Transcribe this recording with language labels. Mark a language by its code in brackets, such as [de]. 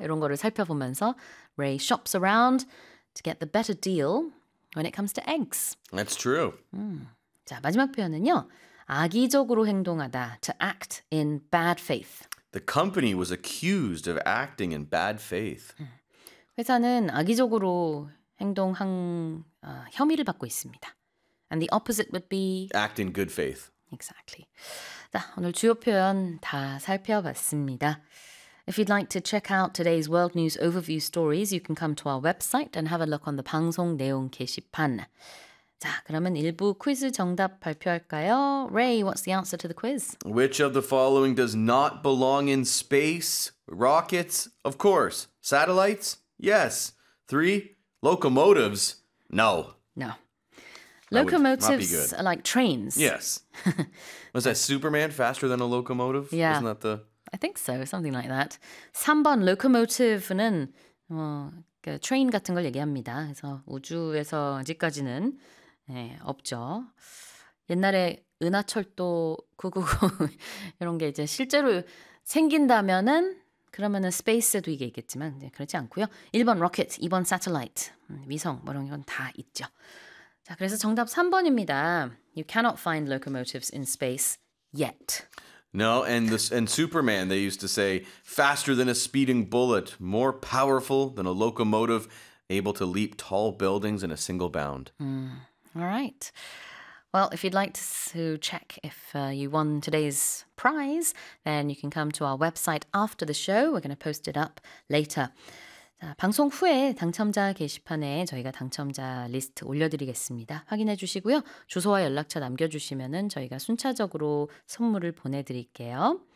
[ko] 이런 거를 살펴보면서 [en] Ray shops around to get the better deal when it comes to eggs. That's true. [ko] 자, 마지막 표현은요. 악의적으로 행동하다, [en] to act in bad faith. The company was accused of acting in bad faith. [ko] 회사는 악의적으로 행동한 혐의를 받고 있습니다. [en] And the opposite would be? Act in good faith. Exactly. [ko] 자, 오늘 주요 표현 다 살펴봤습니다. [en] If you'd like to check out today's World News Overview stories, you can come to our website and have a look on the [ko] 방송 내용 게시판. 자, 그러면 1부 퀴즈 정답 발표할까요? [en] Ray, what's the answer to the quiz? Which of the following does not belong in space? Rockets? Of course. Satellites? Yes. 3. Locomotives? No. No. Locomotives are like trains. Yes. Was that Superman faster than a locomotive? Yeah. Isn't that the... I think so, something like that. [ko] 3번, locomotive는 그 트레인 같은 걸 얘기합니다. 그래서 우주에서 아직까지는... 네, 없죠. 옛날에 은하철도 999 이런 게 이제 실제로 생긴다면은 그러면은 스페이스에도 이게 있겠지만 이제 그렇지 않고요. 1번 로켓, 2번 사텔라이트, 위성 뭐 이런 건 다 있죠. 자, 그래서 정답 3번입니다. [en] You cannot find locomotives in space yet. No, and Superman, they used to say faster than a speeding bullet, more powerful than a locomotive, able to leap tall buildings in a single bound. All right. Well, if you'd like to check if you won today's prize, then you can come to our website after the show. We're going to post it up later. [ko] 자, 방송 후에 당첨자 게시판에 저희가 당첨자 리스트 올려드리겠습니다. 확인해 주시고요. 주소와 연락처 남겨주시면은 저희가 순차적으로 선물을 보내드릴게요.